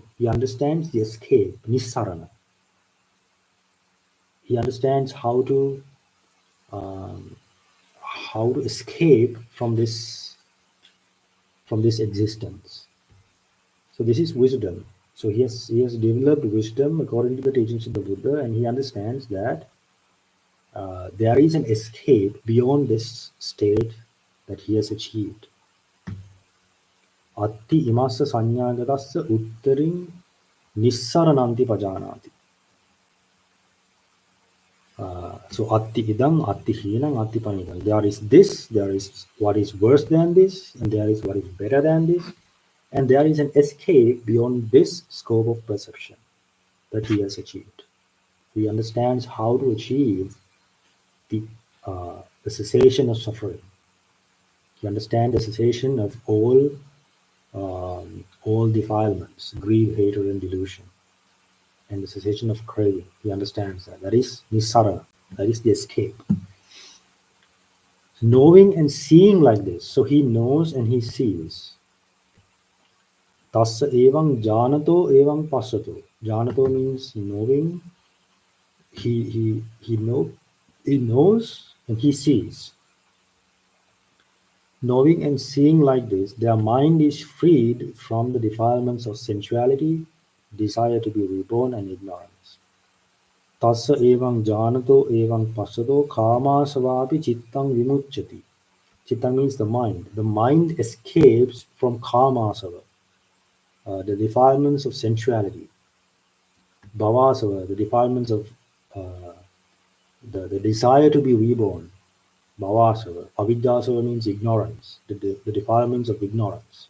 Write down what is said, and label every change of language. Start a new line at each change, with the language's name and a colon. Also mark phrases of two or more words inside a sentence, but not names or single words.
English: He understands the escape, nissarana. He understands how to escape from this existence. So this is wisdom. So he has developed wisdom according to the teachings of the Buddha, and he understands that there is an escape beyond this state that he has achieved.
Pali: Atti imassa sanyagatassa uttaring nissarananti pajanati. So atti idam, atti hinam, atti panidam.
English: There is this, there is what is worse than this, and there is what is better than this, and there is an escape beyond this scope of perception that he has achieved. He understands how to achieve the cessation of suffering. He understands the cessation of all defilements, greed, hatred, and delusion, and the cessation of craving. He understands that. That is nissarana. That is the escape. Knowing and seeing like this. So he knows and he sees.
Pali: Tassa evang janato evang passato.
English: Janato means knowing. He knows and he sees. Knowing and seeing like this, their mind is freed from the defilements of sensuality, desire to be reborn, and ignorance.
Pali: Tassa evang janato evang passato kamasavapi chittang vimucchati.
English: Chitta means the mind. The mind escapes from kamasava, the defilements of sensuality. Bhavasava, the defilements of the desire to be reborn. Bhavasava. Avidyasava means ignorance, the defilements of ignorance.